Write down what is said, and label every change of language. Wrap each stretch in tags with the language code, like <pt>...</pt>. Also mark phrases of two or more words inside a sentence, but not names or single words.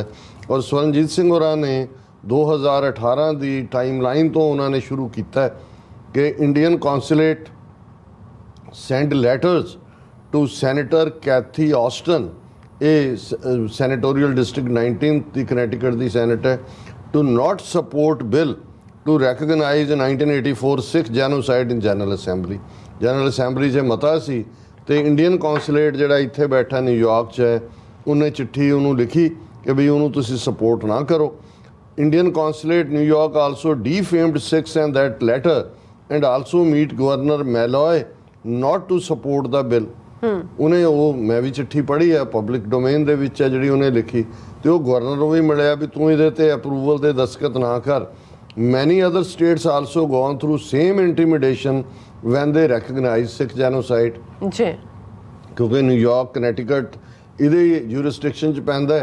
<pa>ਔਰ ਸਵਰਨਜੀਤ ਸਿੰਘ ਹੋਰਾਂ ਨੇ 2018 ਦੀ ਟਾਈਮਲਾਈਨ ਤੋਂ ਉਹਨਾਂ ਨੇ ਸ਼ੁਰੂ ਕੀਤਾ ਕਿ</pa> <en>Indian consulate sent letters to senator</en> <pa>ਕੈਥੀ ਆਸਟਨ, ਇਹ</pa> <en>senatorial district</en> <pa>19 ਦੀ ਕਨੈਟੀਕਟ ਦੀ ਸੈਨੇਟ ਹੈ,</pa> <en>to not support bill to recognize 1984 Sikh genocide in General Assembly।</en> <pa>General Assembly 'ਚ ਮਤਾ ਸੀ ਤੇ</pa> <en>Indian consulate</en> <pa>ਜਿਹੜਾ ਇੱਥੇ ਬੈਠਾ ਨਿਊਯਾਰਕ 'ਚ ਹੈ ਉਹਨੇ ਚਿੱਠੀ ਉਹਨੂੰ ਲਿਖੀ ਕਿ ਵੀ ਉਹਨੂੰ ਤੁਸੀਂ ਸਪੋਰਟ ਨਾ ਕਰੋ।</pa> <en>Indian consulate New York also defamed Sikhs and that letter and also meet governor Malloy not to support the bill।</en> <pa>ਉਹਨੇ ਉਹ ਮੈਂ ਵੀ ਚਿੱਠੀ ਪੜ੍ਹੀ ਹੈ,</pa> <en>public domain</en> <pa>ਦੇ ਵਿੱਚ ਹੈ ਜਿਹੜੀ ਉਹਨੇ ਲਿਖੀ, ਤੇ ਉਹ ਗਵਰਨਰ ਨੂੰ ਵੀ ਮਿਲਿਆ ਵੀ ਤੂੰ ਇਹਦੇ ਤੇ ਅਪਰੂਵਲ ਤੇ ਦਸਤਖਤ ਨਾ ਕਰ।</pa> <en>many other states also gone through same intimidation when they recognize Sikh genocide</en> <pa>ਜੀ, ਕਿਉਂਕਿ ਨਿਊਯਾਰਕ, ਕਨੈਟੀਕਟ ਇਹਦੇ ਜੂਰਿਸਡਿਕਸ਼ਨ 'ਚ ਪੈਂਦਾ।</pa>